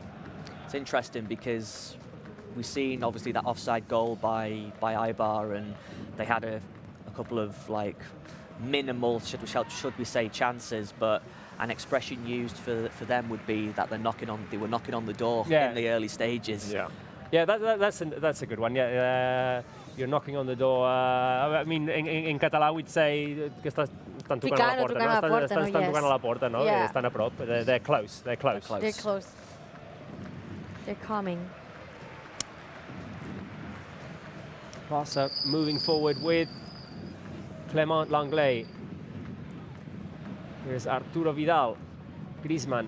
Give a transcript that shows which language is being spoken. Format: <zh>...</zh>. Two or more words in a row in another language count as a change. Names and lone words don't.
<en>It's interesting because we've seen obviously that offside goal by Eibar, and they had a couple of like minimal, should we say, chances, but an expression used for them would be that they were knocking on the door in the early stages. Yeah, that's a good one. Yeah, you're knocking on the door. I mean, in Català we'd say</en> <ca>que estan tocant a la porta, no? Estan tocant a la porta, no?</ca> <en>Yeah.</en> <ca>Estan a prop.</ca> <en>They're close. They're close. They're close. They're coming. Barca moving forward with Clement Langlais. Here's Arturo Vidal. Griezmann.</en>